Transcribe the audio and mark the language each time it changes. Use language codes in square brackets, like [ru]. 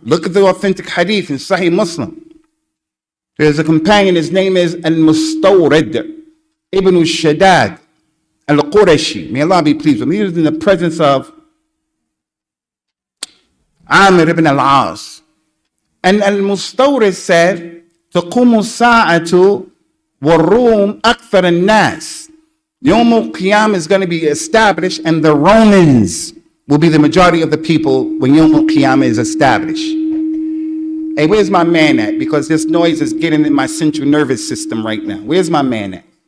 [en] Look at the authentic hadith in Sahih Muslim. There's a companion, his name is Al-Mustawrid Ibn al-Shaddad Al-Qurashi. May Allah be pleased with him. He was in the presence of Amir ibn al-As. And Al-Mustawrid said, [ar] تَقُومُ السَّاعَةُ وَالرُّومُ أَكْثَرَ النَّاسِ. [en] Yawm al-Qiyam is going to be established, and the Romans will be the majority of the people when Yawm al-Qiyam is established. Hey, where's my man at? Because this noise is getting in my central nervous system right now. Where's my man at?